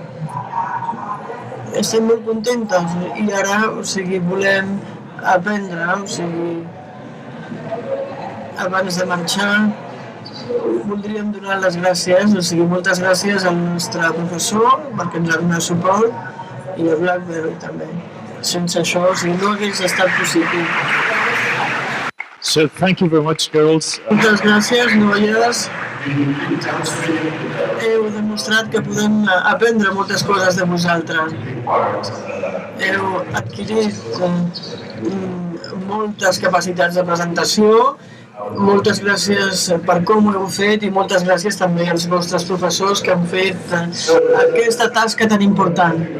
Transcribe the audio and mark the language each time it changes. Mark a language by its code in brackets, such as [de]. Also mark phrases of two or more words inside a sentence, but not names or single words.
[ca] Estem molt contentes i ara, o sigui, volem aprendre, o sigui, abans de marxar voldríem donar les gràcies, o sigui, moltes gràcies al nostre professor perquè ens ha donat suport i a Blackberry també. Sense això, o sigui, no hagués estat possible. [en] So thank you very much, girls. [ca] Moltes gràcies, noies. Heu demostrat que podem aprendre moltes coses de vosaltres. Heu adquirit moltes capacitats de presentació. Moltes gràcies per com ho heu fet i moltes gràcies també als vostres professors que han fet aquesta tasca tan important.